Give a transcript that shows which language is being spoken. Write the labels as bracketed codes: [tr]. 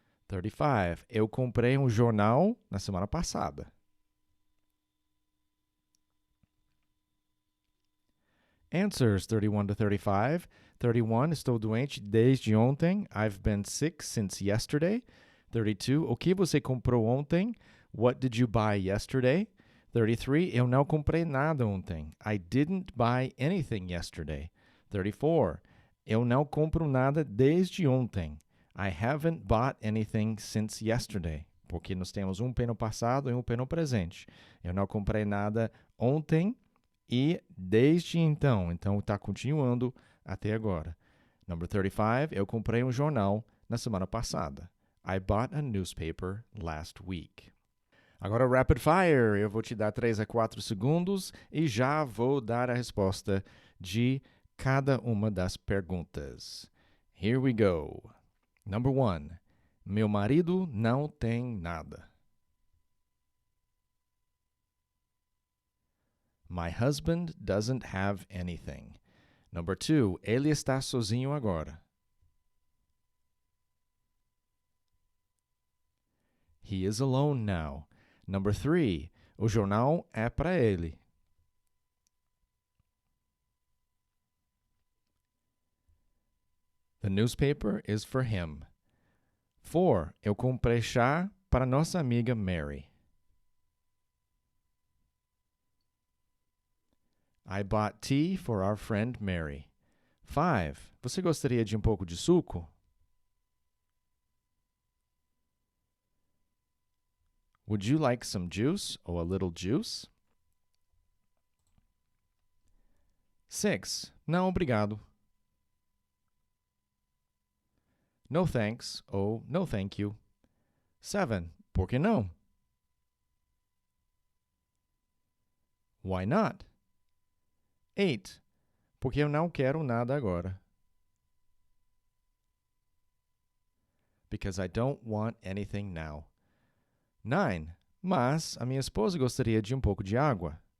[pt] 35. Eu comprei um jornal na semana passada. [en] Answers 31 to 35. [pt] 31. Estou doente desde ontem. [en] I've been sick since yesterday. 32. [pt] O que você comprou ontem? [en] What did you buy yesterday? 33. [pt] Eu não comprei nada ontem. [en] I didn't buy anything yesterday. 34. [pt] Eu não compro nada desde ontem. [en] I haven't bought anything since yesterday. [pt] Porque nós temos um P no passado e um P no presente. Eu não comprei nada ontem e desde então. Então, está continuando até agora. [en] Number 35. [pt] Eu comprei um jornal na semana passada. [en] I bought a newspaper last week. Agora, rapid fire. [pt] Eu vou te dar 3 a 4 segundos e já vou dar a resposta de cada uma das perguntas. [en] Here we go. Number 1. [pt] Meu marido não tem nada. [en] My husband doesn't have anything. Number 2. [pt] Ele está sozinho agora. [en] He is alone now. Number 3. [pt] O jornal é para ele. [en] The newspaper is for him. 4. [pt] Eu comprei chá para nossa amiga Mary. [en] I bought tea for our friend Mary. 5. [pt] Você gostaria de um pouco de suco? [en] Would you like some juice or a little juice? [pt] 6. Não, obrigado. [en] No thanks ou no thank you. [pt] 7. Por que não? [en] Why not? 8. [pt] Porque eu não quero nada agora. [en] Because I don't want anything now. 9. [pt] Mas a minha esposa gostaria de um pouco de água.